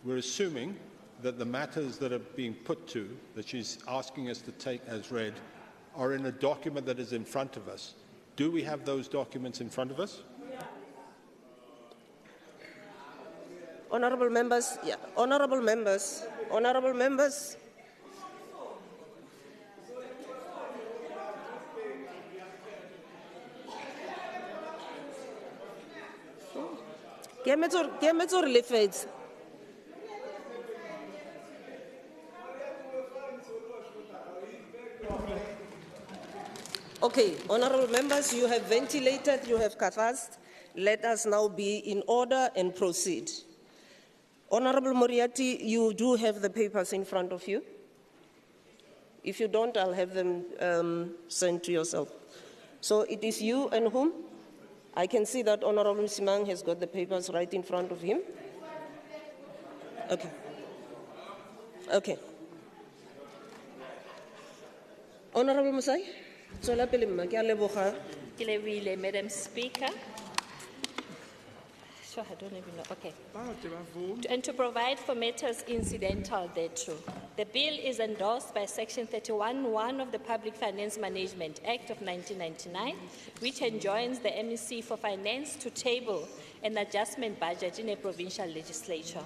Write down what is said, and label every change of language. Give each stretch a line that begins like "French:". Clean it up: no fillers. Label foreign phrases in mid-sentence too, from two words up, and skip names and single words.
English: we're assuming that the matters that are being put to, that she's asking us to take as read, are in a document that is in front of us. Do we have those documents in front of us? Honourable members, yeah. Honourable members.
Southern Sotho: Ke emetse hore le fetse.
English: Okay, honourable members, you have ventilated, you have catharsed. Let us now be in order and proceed. Honourable Moriarty, you do have the papers in front of you. If you don't, I'll have them sent to yourself. So it is you and whom? I can see that Honourable Simang has got the papers right in front of him. Okay. Okay.
Tswana: Honourable Musai, tswela pele mma, ke a leboga.
Southern Sotho: Ke lebohile,
English: Madam Speaker. Sure, I don't even know. Okay. And to provide for matters incidental thereto. The bill is endorsed by Section 31(1) of the Public Finance Management Act of 1999, which enjoins the MEC for Finance to table an adjustment budget in a provincial legislature.